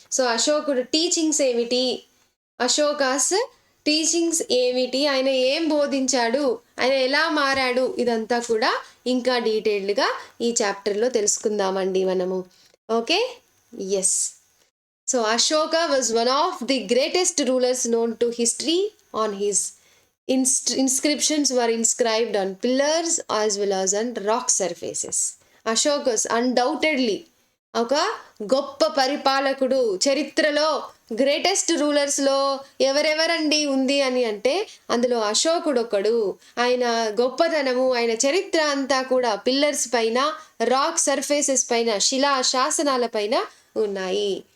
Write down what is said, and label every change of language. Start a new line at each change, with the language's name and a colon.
Telugu: So అశోకుడు teachings ఏమిటి, Ashoka's teachings ఏమిటి, ఆయన ఏం బోధించాడు, ఆయన ఎలా మారాడు, ఇదంతా కూడా ఇంకా డీటెయిల్డ్గా ఈ చాప్టర్లో తెలుసుకుందామండి మనము.
English: Okay, yes. So Ashoka was one of the greatest rulers known to history. On his inscriptions were inscribed on pillars as well as on rock surfaces.
Telugu: అశోకస్ undoubtedly ఒక గొప్ప పరిపాలకుడు. చరిత్రలో గ్రేటెస్ట్ రూలర్స్లో ఎవరెవరండి ఉంది అని అంటే అందులో అశోకుడు ఒకడు. ఆయన గొప్పతనము, ఆయన చరిత్ర అంతా కూడా పిల్లర్స్ పైన, రాక్ సర్ఫేసెస్ పైన, శిలా శాసనాల పైన ఉన్నాయి.